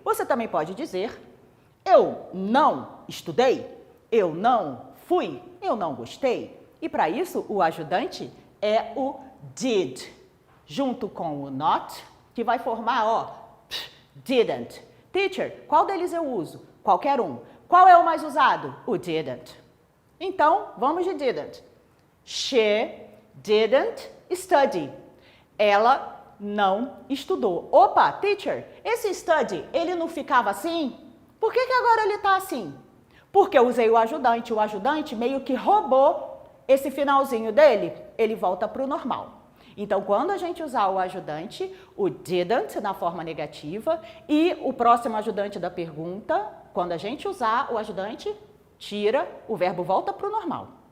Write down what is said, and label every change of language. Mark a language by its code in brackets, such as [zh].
[pt] Você também pode dizer, eu não estudei, eu não fui, eu não gostei. E para isso, o ajudante é o did, junto com o not, que vai formar, ó, didn't. Teacher, qual deles eu uso? Qualquer um. Qual é o mais usado? O didn't. Então, vamos de didn't. [en] She didn't study. [pt] Ela não estudou. Opa, teacher, esse study, ele não ficava assim? Por que agora ele está assim? Porque eu usei o ajudante meio que roubou esse finalzinho dele, ele volta para o normal. Então, quando a gente usar o ajudante, o didn't na forma negativa e o próximo ajudante da pergunta, quando a gente usar o ajudante, tira, o verbo volta para o normal.